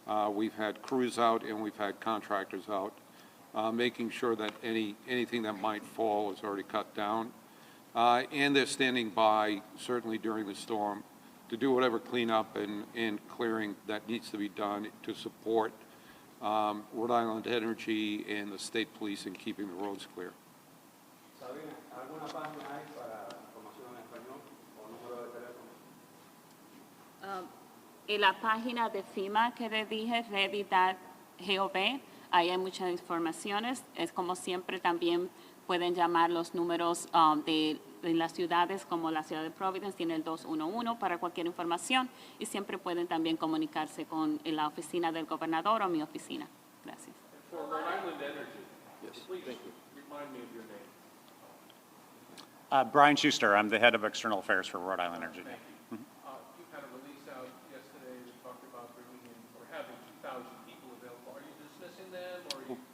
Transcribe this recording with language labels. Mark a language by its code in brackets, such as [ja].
[en] We've had crews out and we've had contractors out, making sure that anything that might fall is already cut down. And they're standing by, certainly during the storm, to do whatever cleanup and clearing that needs to be done to support Rhode Island Energy and the state police in keeping the roads clear. [es] ¿Saben alguna página hay para información en español o número de teléfono? En la página de FEMA que le dije, ready.gov, ahí hay muchas informaciones. Es como siempre también pueden llamar los números de las ciudades, como la ciudad de Providence tiene el 211 para cualquier información y siempre pueden también comunicarse con la oficina del gobernador o mi oficina. Gracias. [en] For Rhode Island Energy, please remind me of your name. Brian Schuster, I'm the head of external affairs for Rhode Island Energy. Thank you. You had a release out yesterday that talked about bringing in or having 2,000 people available. Are you dismissing them or are you?